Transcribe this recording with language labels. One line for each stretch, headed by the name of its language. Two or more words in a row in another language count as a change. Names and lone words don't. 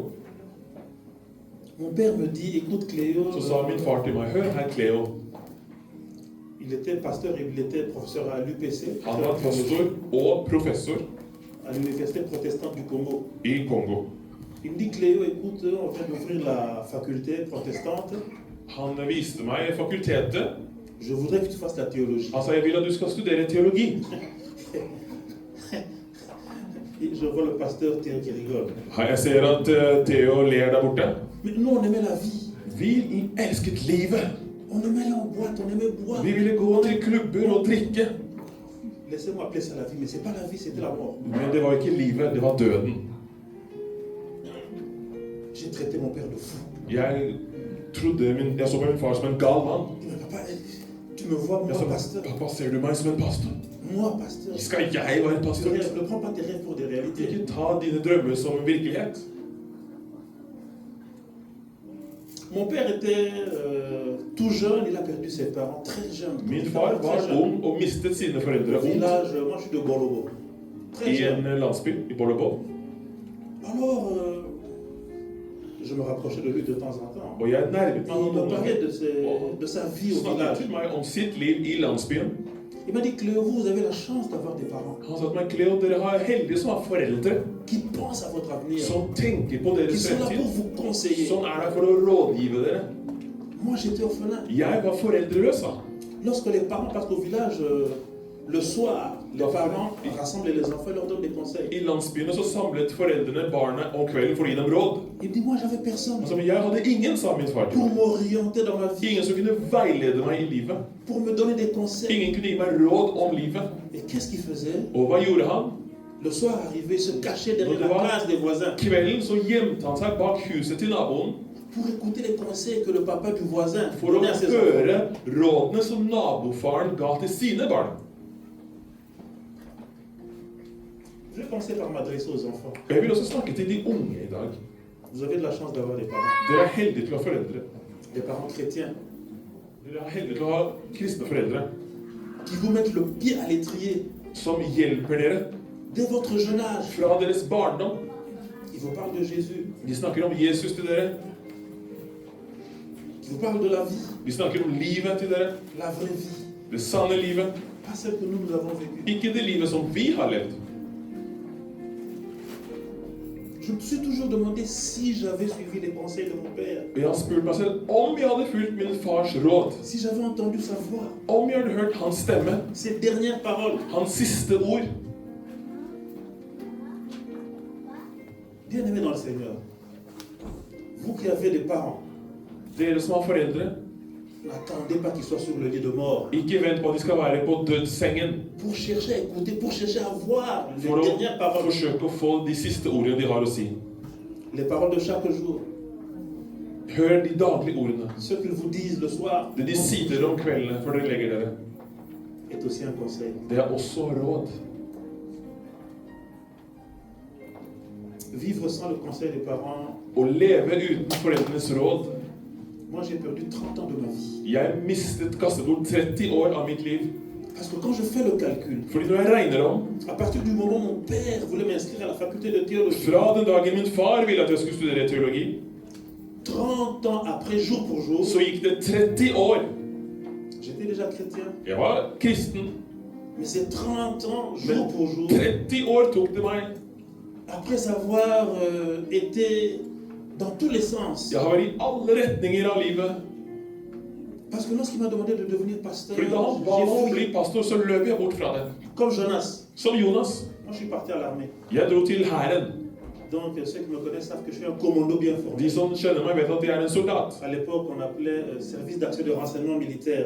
French: mon père me dit, écoute Cléo,
Norwegian: så sa min far til meg, hør her Cleo,
French: il était pasteur et il était professeur à l'UPC,
Norwegian: han var pastor og professor
French: à l'université protestante du Congo.
Norwegian: i Kongo.
French: Il me dit, Cléo, écoute, on vient d'ouvrir la faculté protestante.
Norwegian: Han viste meg fakultetet.
French: Je voudrais que tu fasses la théologie.
Norwegian: Han sa, jeg vil at du skal studere teologi.
French: Et je vois le pasteur Théo qui rigole.
Norwegian: Jeg ser at Theo ler der borte.
French: Mais nous, on aimait la vie.
Norwegian: Vi elsket livet.
French: On aimait aller en boîte, on aimait boire.
Norwegian: Vi ville gå til klubber og drikke.
French: Laissez-moi appeler ça la vie, mais c'est pas la vie, c'était la mort.
Norwegian: Men det var ikke livet, det var døden.
French: J'ai traité mon père de fou.
Norwegian: Jeg så på min far som en gal mann.
French: Mais papa, tu me vois, moi,
Norwegian: Jeg sa,
French: pasteur.
Norwegian: pappa, ser du meg som en pastor?
French: Moi, pasteur.
Norwegian: Skal jeg være pastor?
French: Ne prends pas tes rêves pour des réalités.
Norwegian: Ikke ta dine drømmer som virkelighet.
French: Mon père était tout jeune, il a perdu ses parents très jeune.
Norwegian: Min far var ung og mistet sine foreldre
French: Au
Norwegian: ungt
French: village, moi je suis de Bolobo. Très
Norwegian: i
French: jeune.
Norwegian: en landsby i Bolleborg.
French: Alors, je me rapprochais de lui de temps en temps.
Norwegian: Og jeg nærmet
French: Il
Norwegian: meg han
French: me
Norwegian: noen
French: parlait
Norwegian: ganger
French: de sa vie
Norwegian: og
French: au
Norwegian: snakket
French: village.
Norwegian: til meg om sitt liv i landsbyen.
French: Il m'a dit, Cléo, vous avez la chance d'avoir des parents
Norwegian: Han sa til meg, Cleo, dere har heldige som har foreldre
French: qui pensent à votre avenir,
Norwegian: som tenker på
French: qui
Norwegian: deres
French: sont là pour
Norwegian: fremtid,
French: vous conseiller.
Norwegian: som er der for å rådgive dere.
French: Moi, j'étais orphelin.
Norwegian: Jeg var foreldreløs, da.
French: Lorsque les parents partent au village, le soir, les parents rassemblent les enfants et leur donnent des conseils.
Norwegian: I landsbyene så samlet foreldrene barna om kvelden for å gi dem råd.
French: Il me dit, moi, j'avais personne
Norwegian: Altså, men jeg hadde ingen, sa min far til
French: pour
Norwegian: meg.
French: m'orienter dans ma vie,
Norwegian: Ingen som kunne veilede meg i livet.
French: pour me donner des conseils.
Norwegian: Ingen kunne gi meg råd om livet.
French: Et qu'est-ce qu'il faisait?
Norwegian: Og hva gjorde han?
French: Le soir arrivé, il se cachait derrière Donc, la voilà. case des voisins
Norwegian: Kvelden så gjemte han seg bak huset til naboen
French: pour écouter les conseils que le papa du voisin
Norwegian: for å
French: donnait à ses enfants.
Norwegian: høre rådene som nabofaren ga til sine barn.
French: Je vais commencer par m'adresser aux enfants.
Norwegian: Og jeg vil også snakke til de unge i dag.
French: Vous avez de la chance d'avoir des parents.
Norwegian: Dere er heldige til å ha foreldre.
French: Des parents chrétiens
Norwegian: Dere er heldige til å ha kristne foreldre
French: qui vous mettent le pied à l'étrier
Norwegian: som hjelper dere
French: dès votre jeune âge.
Norwegian: fra deres barndom.
French: Ils vous parlent de Jésus,
Norwegian: De snakker om Jesus til dere.
French: qui vous parlent de la vie,
Norwegian: De snakker om livet til dere.
French: la vraie vie.
Norwegian: Det sanne livet.
French: Pas celle que nous avons vécue.
Norwegian: Ikke det livet som vi har levd.
French: Je me suis toujours demandé si j'avais suivi les conseils de mon père,
Norwegian: Og jeg har spurt meg selv om jeg hadde fulgt min fars råd.
French: si j'avais entendu sa voix,
Norwegian: Om jeg hadde hørt hans stemme.
French: ses dernières paroles.
Norwegian: Hans siste ord.
French: Bien-aimés dans le Seigneur, vous qui avez des parents,
Norwegian: Dere som har foreldre,
French: n'attendez pas qu'ils soient sur le lit de mort
Norwegian: ikke vent på at de skal være på dødssengen
French: pour chercher à écouter, pour chercher à voir les
Norwegian: for å
French: dernières paroles,
Norwegian: forsøke å få de siste ordene de har å si.
French: les paroles de chaque jour,
Norwegian: Hør de daglige ordene.
French: ce qu'ils vous disent le soir,
Norwegian: Det de sier dere om kveldene før dere legger dere.
French: est aussi un conseil.
Norwegian: Det er også råd.
French: Vivre sans le conseil des parents,
Norwegian: Å leve uten foreldrenes råd.
French: moi j'ai perdu 30 ans de ma vie.
Norwegian: Jeg kastet bort 30 år av mitt liv.
French: Parce que quand je fais le calcul,
Norwegian: Fordi når jeg regner om,
French: à partir du moment où mon père voulait m'inscrire à la faculté de théologie,
Norwegian: fra den dagen min far ville at jeg skulle studere teologi,
French: 30 ans après, jour pour jour,
Norwegian: så gikk det 30 år.
French: j'étais déjà chrétien.
Norwegian: Jeg var kristen,
French: Mais ces 30 ans,
Norwegian: men
French: jour pour jour,
Norwegian: 30 år tok det meg.
French: après avoir été dans tous les sens.
Norwegian: Jeg har vært i alle retninger av livet.
French: Parce que lorsqu'il m'a demandé de devenir pasteur,
Norwegian: Fordi da han ba meg om å bli
French: j'ai fui.
Norwegian: pastor, så løp jeg bort fra det.
French: Comme Jonas.
Norwegian: Som Jonas.
French: Moi, je suis parti à l'armée.
Norwegian: Jeg dro til hæren.
French: Donc, ceux qui me connaissent savent que je suis un commando bien formé.
Norwegian: De som kjenner meg, vet at jeg er en soldat.
French: À l'époque, on appelait service d'action de renseignement militaire.